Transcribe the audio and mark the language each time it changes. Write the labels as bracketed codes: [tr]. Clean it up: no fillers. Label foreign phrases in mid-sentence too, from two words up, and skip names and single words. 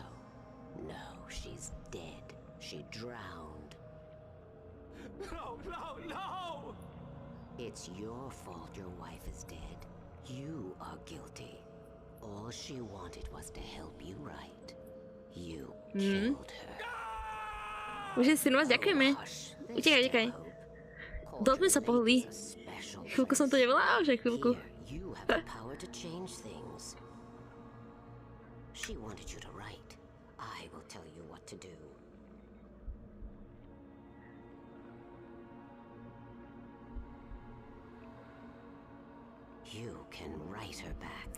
[en] No, she's dead. She drowned. No, no, no! It's your fault your wife is dead. You are guilty. All she wanted was to help you right. You killed her. [sk] Už je synu, ďakujeme. Utekaj, utekaj. Dosť sme sa pohli. Chvíľku som to nevolala, už aj chvíľku. [en] You have the power to change things. She wanted you to write. I will tell you what to do. You can write her back.